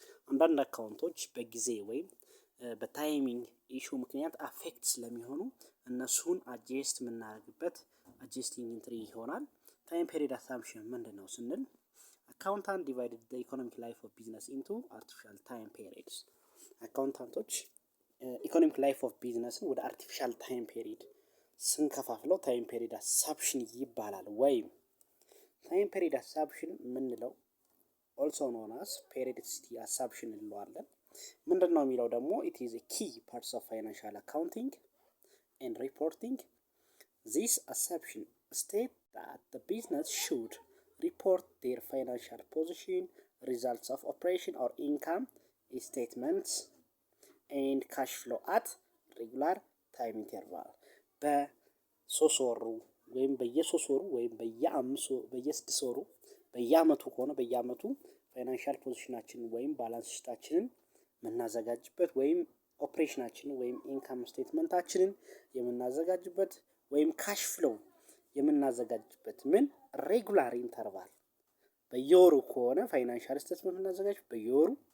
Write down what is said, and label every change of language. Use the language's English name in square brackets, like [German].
[Amharic] አንዳንድ አካውንቶች በጊዜ ወይም በታይሚንግ ኢሹ ምክንያት አፌክት ስለሚሆኑ እነሱን አጀስት የምናደርግበት አጀስቲንግ ኢንትሪ ይሆናል። ታይም ፔሪድ አሳምፕሽን ምንድነው ስንል [English] አካውንታንት ዲቫይድድ ዘ ኢኮኖሚክ ላይፍ ኦፍ ቢዝነስ ኢንቱ አርቲፊሻል ታይም ፔሪድስ። [Amharic] አካውንታንቶች ኢኮኖሚክ ላይፍ ኦፍ ቢዝነስን ወደ አርቲፊሻል ታይም ፔሪድ ስንከፋፍለው ታይም ፔሪድ አሳምፕሽን ይባላል። ወይም [English] ታይም ፔሪድ አሳምፕሽን የምንለው ኦልሶ ኖን አስ ፔሪዲሲቲ አሳምፕሽን [Amharic] እንለዋለን። ምንድነው የሚለው ደግሞ [English] it is a key parts of financial accounting and reporting. This assumption states that the business should report their financial position, results of operation or income statements and cash flow at regular time interval. [Amharic] በሶስት ወሩ ወይም በየሶስት ወሩ ወይም በየስድስት ወሩ በየአመቱ ከሆነ በየአመቱ ፋይናንሻል ፖዚሽናችንን ወይም ባላንስ ሺታችንን የምናዘጋጅበት ወይም ኦፕሬሽናችንን ወይም ኢንካም ስቴትመንታችንን የምናዘጋጅበት ወይም ካሽ ፍሎው የምናዘጋጅበት ምን ሬጉላር ኢንተርቫል። በየወሩ ከሆነ ፋይናንሻል ስቴትመንት የምናዘጋጅበት በየወሩ፣